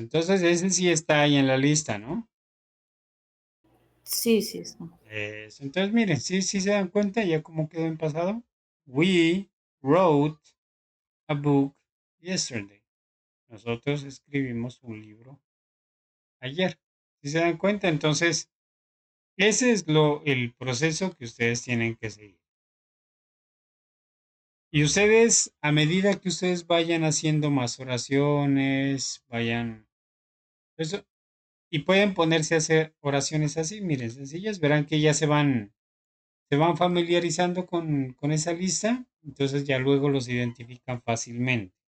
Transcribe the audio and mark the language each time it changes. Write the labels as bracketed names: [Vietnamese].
[Spanish] Entonces, ese sí está ahí en la lista, ¿no? Sí, sí, está. Entonces, miren, sí se dan cuenta ya cómo quedó en pasado. [English] We wrote a book yesterday. [Spanish] Nosotros escribimos un libro ayer. ¿Sí se dan cuenta? Entonces, ese es el proceso que ustedes tienen que seguir. Y ustedes, a medida que ustedes vayan haciendo más oraciones, eso, y pueden ponerse a hacer oraciones así, miren, sencillas, verán que ya se van familiarizando con esa lista, entonces ya luego los identifican fácilmente.